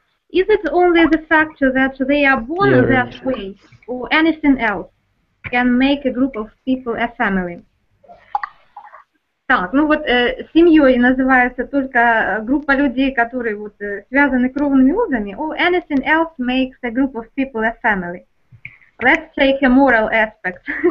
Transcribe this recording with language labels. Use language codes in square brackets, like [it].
[en] Is it only the fact that they are born that way, or anything else can make a group of people a family? [ru] Так, ну вот семьей называется только группа людей, которые вот связаны кровными узами, [en] or anything else makes a group of people a family. Let's take a moral aspect.